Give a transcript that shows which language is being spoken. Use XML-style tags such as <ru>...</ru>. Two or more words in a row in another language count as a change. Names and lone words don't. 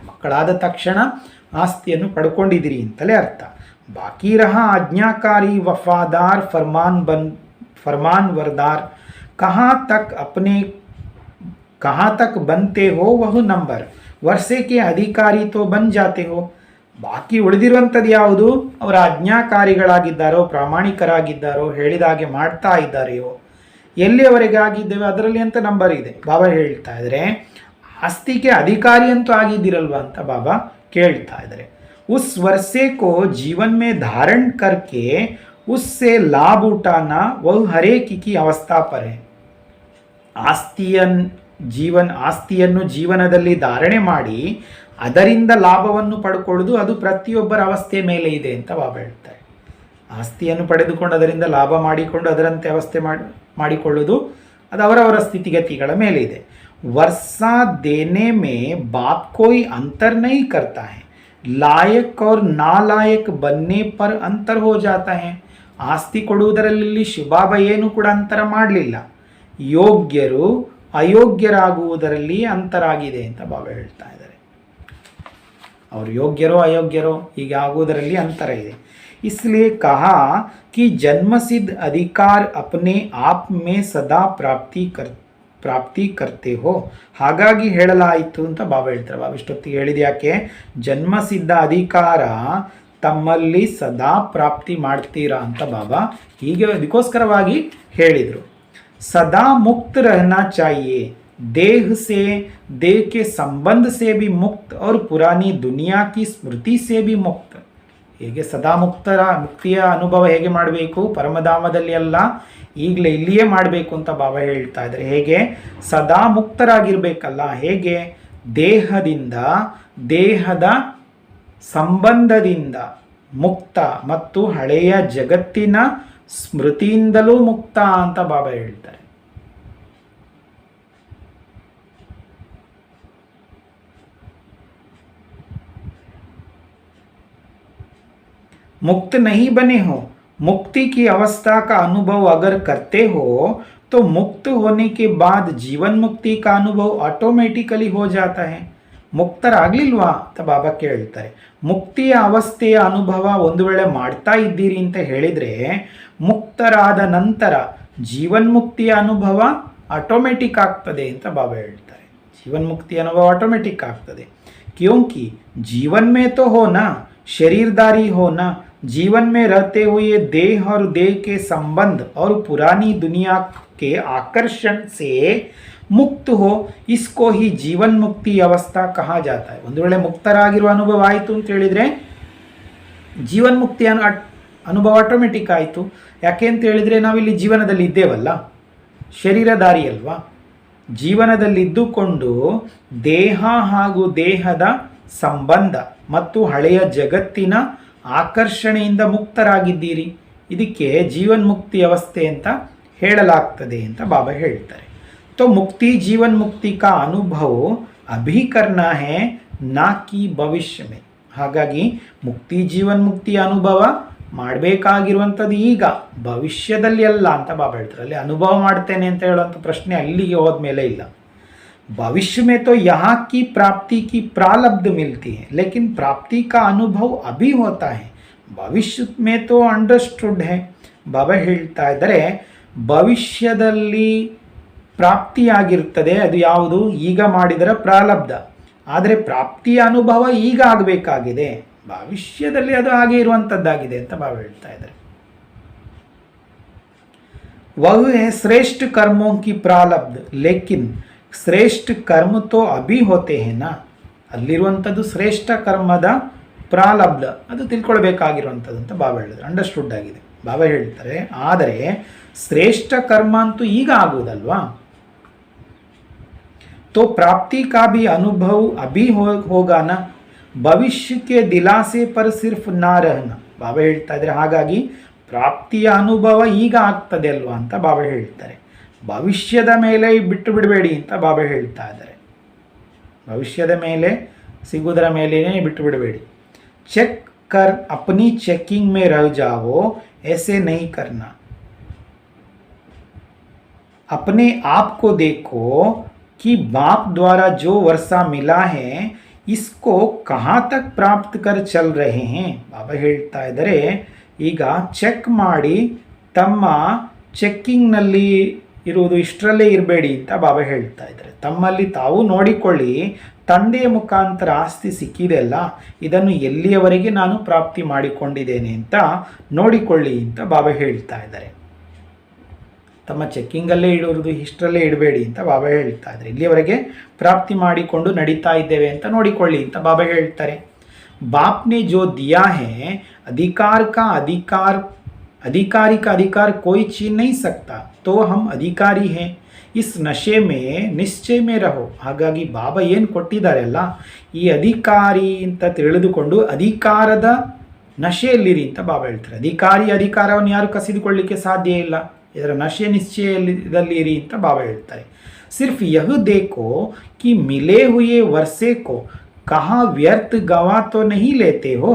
<kn>ಮಕ್ಕಳಾದ ತಕ್ಷಣ ಆಸ್ತಿಯನ್ನು ಪಡ್ಕೊಂಡಿದ್ದೀರಿ ಅಂತಲೇ ಅರ್ಥ.</kn> <hi>बाकी रहा आज्ञाकारी वफादार फरमान वरदार, कहाँ तक बनते हो वह नंबर, वर्षे के अधिकारी तो बन जाते हो.</hi> <kn>ಬಾಕಿ ಉಳಿದಿರುವಂಥದ್ದು ಯಾವುದು? ಅವರ ಆಜ್ಞಾಕಾರಿಗಳಾಗಿದ್ದಾರೋ, ಪ್ರಾಮಾಣಿಕರಾಗಿದ್ದಾರೋ, ಹೇಳಿದ ಹಾಗೆ ಮಾಡ್ತಾ ಇದ್ದಾರೆಯೋ, ಎಲ್ಲಿಯವರೆಗೆ ಆಗಿದ್ದೇವೆ ಅದರಲ್ಲಿ ಅಂತ ನಂಬರ್ ಇದೆ. ಬಾಬಾ ಹೇಳ್ತಾ ಇದ್ದಾರೆ ಆಸ್ತಿಗೆ ಅಧಿಕಾರಿ ಅಂತೂ ಆಗಿದ್ದೀರಲ್ವ ಅಂತ ಬಾಬಾ ಕೇಳ್ತಾ ಇದ್ದಾರೆ.</kn> <hi>उस वर्षे को जीवन में धारण करके उससे लाभ उठाना वह हर एक की अवस्था पर है.</hi> <kn>ಆಸ್ತಿಯನ್ನು ಜೀವನದಲ್ಲಿ ಧಾರಣೆ ಮಾಡಿ ಅದರಿಂದ ಲಾಭವನ್ನು ಪಡ್ಕೊಳ್ಳೋದು ಅದು ಪ್ರತಿಯೊಬ್ಬರ ಅವಸ್ಥೆ ಮೇಲೆ ಇದೆ ಅಂತ ಬಾಬಾ ಹೇಳ್ತಾರೆ. ಆಸ್ತಿಯನ್ನು ಪಡೆದುಕೊಂಡು ಅದರಿಂದ ಲಾಭ ಮಾಡಿಕೊಂಡು ಅದರಂತೆ ಅವಸ್ಥೆ ಮಾಡಿಕೊಳ್ಳೋದು ಅದು ಅವರವರ ಸ್ಥಿತಿಗತಿಗಳ ಮೇಲೆ ಇದೆ.</kn> <hi>वर्षा देने में बाप कोई अंतर नहीं करता है, लायक और नालायक बनने पर अंतर हो जाता है.</hi> <kn>ಆಸ್ತಿ ಕೊಡುವುದರಲ್ಲಿ ಶಿವಬಾಬಾ ಏನು ಕೂಡ ಅಂತರ ಮಾಡಲಿಲ್ಲ. ಯೋಗ್ಯರು ಅಯೋಗ್ಯರಾಗುವುದರಲ್ಲಿ ಅಂತರ ಆಗಿದೆ ಅಂತ ಬಾಬಾ ಹೇಳ್ತಾ ಇದ್ದಾರೆ. ಅವರು ಯೋಗ್ಯರೋ ಅಯೋಗ್ಯರೋ ಹೀಗೆ ಆಗುವುದರಲ್ಲಿ ಅಂತರ ಇದೆ.</kn> <hi>इसलिए कहा कि जन्मसिद्ध अधिकार अपने आप में सदा प्राप्ति करते हो.</hi> <kn>ಹಾಗಾಗಿ ಹೇಳಲಾಯಿತು ಅಂತ ಬಾಬಾ ಹೇಳ್ತಾರೆ. ಬಾಬಾ ಇಷ್ಟೊತ್ತಿಗೆ ಹೇಳಿದ ಯಾಕೆ? ಜನ್ಮಸಿದ್ಧ ಅಧಿಕಾರ ತಮ್ಮಲ್ಲಿ ಸದಾ ಪ್ರಾಪ್ತಿ ಮಾಡ್ತೀರಾ ಅಂತ ಬಾಬಾ ಹೀಗೆ ಅದಕ್ಕೋಸ್ಕರವಾಗಿ ಹೇಳಿದರು.</kn> <hi>सदा मुक्त रहना चाहिए, देह से, देह के संबंध से भी मुक्त और पुरानी दुनिया की स्मृति से भी मुक्त.</hi> <kn>ಹೇಗೆ ಸದಾ ಮುಕ್ತಿಯ ಅನುಭವ ಹೇಗೆ ಮಾಡಬೇಕು? ಪರಮಧಾಮದಲ್ಲಿ ಅಲ್ಲ, ಈಗಲೇ ಇಲ್ಲಿಯೇ ಮಾಡಬೇಕು ಅಂತ ಬಾಬಾ ಹೇಳ್ತಾ ಇದ್ದಾರೆ. ಹೇಗೆ? ಸದಾ ಮುಕ್ತರಾಗಿರ್ಬೇಕಲ್ಲ. ಹೇಗೆ? ದೇಹದಿಂದ, ದೇಹದ ಸಂಬಂಧದಿಂದ ಮುಕ್ತ ಮತ್ತು ಹಳೆಯ ಜಗತ್ತಿನ ಸ್ಮೃತಿಯಿಂದಲೂ ಮುಕ್ತ ಅಂತ ಬಾಬಾ ಹೇಳ್ತಾರೆ.</kn> <hi>मुक्त नहीं बने हो, मुक्ति की अवस्था का अनुभव अगर करते हो तो मुक्त होने के बाद जीवन मुक्ति का अनुभव ऑटोमेटिकली हो जाता है.</hi> <kn>ಮುಕ್ತರಾಗಲಿಲ್ವಾ ಅಂತ ಬಾಬಾ ಕೇಳ್ತಾರೆ. ಮುಕ್ತಿಯ ಅವಸ್ಥೆಯ ಅನುಭವ ಒಂದು ವೇಳೆ ಮಾಡ್ತಾ ಇದ್ದೀರಿ ಅಂತ ಹೇಳಿದರೆ ಮುಕ್ತರಾದ ನಂತರ ಜೀವನ್ಮುಕ್ತಿಯ ಅನುಭವ ಆಟೋಮೆಟಿಕ್ ಆಗ್ತದೆ ಅಂತ ಬಾಬಾ ಹೇಳ್ತಾರೆ. ಜೀವನ್ಮುಕ್ತಿಯ ಅನುಭವ ಆಟೋಮೆಟಿಕ್ ಆಗ್ತದೆ.</kn> <hi>क्योंकि जीवन में तो हो ना, शरीरदारी हो ना, जीवन में रहते हुए देह और देह के संबंध और पुरानी दुनिया के आकर्षण से मुक्त हो, इसको ही जीवन मुक्ति अवस्था कहा जाता है.</hi> <kn>ಒಂದು ವೇಳೆ ಮುಕ್ತರಾಗಿರುವ ಅನುಭವ ಆಯಿತು ಅಂತ ಹೇಳಿದರೆ ಜೀವನ್ ಮುಕ್ತಿಯ ಅನುಭವ ಆಟೋಮೆಟಿಕ್ ಆಯಿತು. ಯಾಕೆ ಅಂತ ಹೇಳಿದರೆ ನಾವಿಲ್ಲಿ ಜೀವನದಲ್ಲಿ ಇದ್ದೇವಲ್ಲ, ಶರೀರಧಾರಿ ಅಲ್ವಾ. ಜೀವನದಲ್ಲಿದ್ದುಕೊಂಡು ದೇಹ ಹಾಗೂ ದೇಹದ ಸಂಬಂಧ ಮತ್ತು ಹಳೆಯ ಜಗತ್ತಿನ ಆಕರ್ಷಣೆಯಿಂದ ಮುಕ್ತರಾಗಿದ್ದೀರಿ. ಇದಕ್ಕೆ ಜೀವನ್ಮುಕ್ತಿ ಅವಸ್ಥೆ ಅಂತ ಹೇಳಲಾಗ್ತದೆ ಅಂತ ಬಾಬಾ ಹೇಳ್ತಾರೆ.</kn> <hi>तो मुक्ति जीवन मुक्ति का अनुभव अभी करना है, ना कि भविष्य में.</hi> <kn>ಹಾಗಾಗಿ ಮುಕ್ತಿ ಜೀವನ್ ಮುಕ್ತಿ ಅನುಭವ ಮಾಡಬೇಕಾಗಿರುವಂಥದ್ದು ಈಗ, ಭವಿಷ್ಯದಲ್ಲಿ ಅಲ್ಲ ಅಂತ ಬಾಬಾ ಹೇಳ್ತಾರೆ. ಅಲ್ಲಿ ಅನುಭವ ಮಾಡ್ತೇನೆ ಅಂತ ಹೇಳುವಂಥ ಪ್ರಶ್ನೆ ಅಲ್ಲಿಗೆ ಹೋದ್ಮೇಲೆ ಇಲ್ಲ.</kn> <hi>भविष्य में तो यहाँ की प्राप्ति की प्रारब्ध मिलती है, लेकिन प्राप्ति का अनुभव अभी होता है. भविष्य में तो अंडरस्टूड है.</hi> <kn>ಬಾಬಾ ಹೇಳ್ತಾ ಇದ್ದಾರೆ ಭವಿಷ್ಯದಲ್ಲಿ ಪ್ರಾಪ್ತಿಯಾಗಿರ್ತದೆ, ಅದು ಯಾವುದು? ಈಗ ಮಾಡಿದರ ಪ್ರಾರಬ್ಧ. ಆದರೆ ಪ್ರಾಪ್ತಿಯ ಅನುಭವ ಈಗ ಆಗಬೇಕಾಗಿದೆ, ಭವಿಷ್ಯದಲ್ಲಿ ಅದು ಹಾಗೆ ಇರುವಂಥದ್ದಾಗಿದೆ ಅಂತ ಬಾಬಾ ಹೇಳ್ತಾ ಇದ್ದಾರೆ.</kn> <hi>वह है श्रेष्ठ कर्मों की प्रारब्ध, लेकिन श्रेष्ठ कर्म तो अभी होते हैं ना.</hi> <kn>ಅಲ್ಲಿರುವಂಥದ್ದು ಶ್ರೇಷ್ಠ ಕರ್ಮದ ಪ್ರಾರಬ್ಧ, ಅದು ತಿಳ್ಕೊಳ್ಬೇಕಾಗಿರುವಂಥದ್ದು ಅಂತ ಬಾಬಾ ಹೇಳಿದ್ರು. ಅಂಡರ್ಸ್ಟುಡ್ ಆಗಿದೆ. ಬಾಬಾ ಹೇಳ್ತಾರೆ ಆದರೆ ಶ್ರೇಷ್ಠ ಕರ್ಮ ಅಂತೂ ಈಗ ಆಗುವುದಲ್ವಾ.</kn> <hi>तो प्राप्ति का भी अनुभव अभी होगा ना, भविष्य के दिलासे पर सिर्फ ना रहना.</hi> <kn>ಬಾಬಾ ಹೇಳ್ತಾ ಇದ್ದಾರೆ ಹಾಗಾಗಿ ಪ್ರಾಪ್ತಿಯ ಅನುಭವ ಈಗ ಆಗ್ತದೆ ಅಲ್ವಾ ಅಂತ ಬಾಬಾ ಹೇಳ್ತಾರೆ. ಭವಿಷ್ಯದ ಮೇಲೆ ಬಿಟ್ಟು ಬಿಡಬೇಡಿ ಅಂತ ಬಾಬಾ ಹೇಳ್ತಾ ಇದ್ದಾರೆ. ಭವಿಷ್ಯದ ಮೇಲೆ ಸಿಗುವುದರ ಮೇಲೇನೆ ಬಿಟ್ಟು ಬಿಡಬೇಡಿ.</kn> <hi>ಚೆಕ್ कर अपनी चेकिंग में रह जाओ, ऐसे नहीं करना. अपने आप को देखो कि बाप द्वारा जो वर्षा मिला है इसको कहाँ तक प्राप्त कर चल रहे हैं.</hi> <kn>ಬಾಬಾ ಹೇಳ್ತಾ ಇದ್ದಾರೆ ಈಗ ಚೆಕ್ ಮಾಡಿ, ತಮ್ಮ ಚೆಕ್ಕಿಂಗ್ನಲ್ಲಿ ಇರುವುದು ಇಷ್ಟರಲ್ಲೇ ಇರಬೇಡಿ ಅಂತ ಬಾಬಾ ಹೇಳ್ತಾ ಇದ್ದಾರೆ. ತಮ್ಮಲ್ಲಿ ತಾವು ನೋಡಿಕೊಳ್ಳಿ, ತಂದೆಯ ಮುಖಾಂತರ ಆಸ್ತಿ ಸಿಕ್ಕಿದೆ ಅಲ್ಲ, ಇದನ್ನು ಎಲ್ಲಿಯವರೆಗೆ ನಾನು ಪ್ರಾಪ್ತಿ ಮಾಡಿಕೊಂಡಿದ್ದೇನೆ ಅಂತ ನೋಡಿಕೊಳ್ಳಿ ಅಂತ ಬಾಬಾ ಹೇಳ್ತಾ ಇದ್ದಾರೆ. ತಮ್ಮ ಚೆಕ್ಕಿಂಗಲ್ಲೇ ಇಡುವುದು ಇಷ್ಟರಲ್ಲೇ ಇಡಬೇಡಿ ಅಂತ ಬಾಬಾ ಹೇಳ್ತಾ ಇದ್ದಾರೆ. ಇಲ್ಲಿಯವರೆಗೆ ಪ್ರಾಪ್ತಿ ಮಾಡಿಕೊಂಡು ನಡೀತಾ ಇದ್ದೇವೆ ಅಂತ ನೋಡಿಕೊಳ್ಳಿ ಅಂತ ಬಾಬಾ ಹೇಳ್ತಾರೆ.</kn> <hi>बाप ने जो दिया है अधिकार का अधिकार, अधिकारी का अधिकार कोई छीन नहीं सकता, तो हम अधिकारी हैं. इस नशे में निश्चय में रहो.</hi> <kn>ಹಾಗಾಗಿ ಬಾಬಾ ಏನು ಕೊಟ್ಟಿದ್ದಾರೆ ಅಲ್ಲ, ಈ ಅಧಿಕಾರಿ ಅಂತ ತಿಳಿದುಕೊಂಡು ಅಧಿಕಾರದ ನಶೆಯಲ್ಲಿರಿ ಅಂತ ಬಾಬಾ ಹೇಳ್ತಾರೆ. ಅಧಿಕಾರವನ್ನು ಯಾರು ಕಸಿದುಕೊಳ್ಳಲಿಕ್ಕೆ ಸಾಧ್ಯ ಇಲ್ಲ, ಇದರ ನಶೆ ನಿಶ್ಚಯದಲ್ಲಿ ಇರಿ ಅಂತ ಬಾಬಾ ಹೇಳ್ತಾರೆ.</kn> <hi>सिर्फ यह देखो कि मिले हुए वर्षे को कहाँ व्यर्थ गवा तो नहीं लेते हो.</hi>